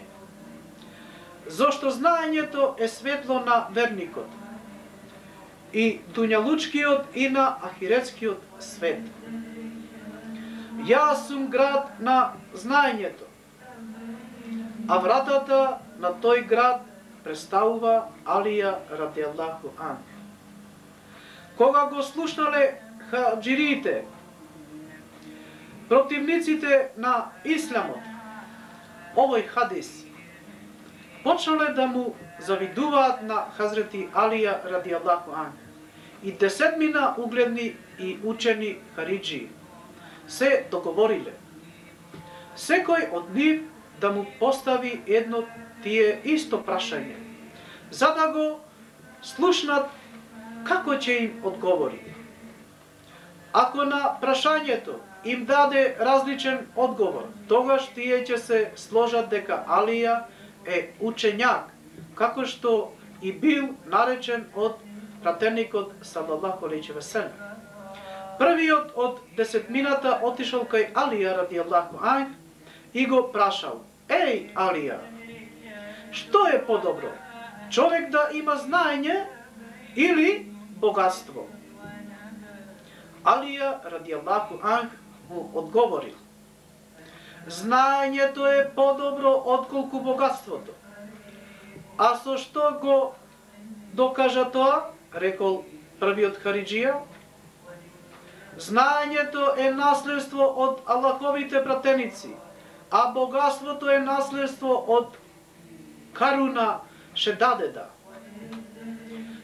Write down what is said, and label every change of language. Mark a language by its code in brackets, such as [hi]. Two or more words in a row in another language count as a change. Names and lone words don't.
[mk] Зошто знаењето е светло на верникот, и дуњалучкиот и на ахиретскиот свет. Јас сум град на знаењето, а вратата на тој град представува Алија [ar] رضي الله عنه. [mk] Кога го слушнале хаджириите, противниците на исламот, овој хадис, почнале да му завидуваат на Хазрети Алија [ar] رضي الله عنه, [mk] и 10 угледни и учени хариджи се договориле секој од нив да му постави едно тие исто прашање, за да го слушнат како ќе им одговори. Ако на прашањето им даде различен одговор, тогаш тие ќе се сложат дека Алија е учењак, како што и бил наречен од пратеникот [ar] صلى الله عليه وسلم. [mk] Првиот од 10 отишол кај Алија [ar] رضي الله عنه [mk] и го прашал: еј Алија, што е подобро, човек да има знаење или богатство? Алија [ar] رضي الله عنه [mk] му одговорил: знаењето е подобро отколку богатството. А со што го докажа тоа? Рекол првиот хариджија: знаењето е наследство од Аллаховите пратеници, а богатството е наследство од Каруна Шедадеда.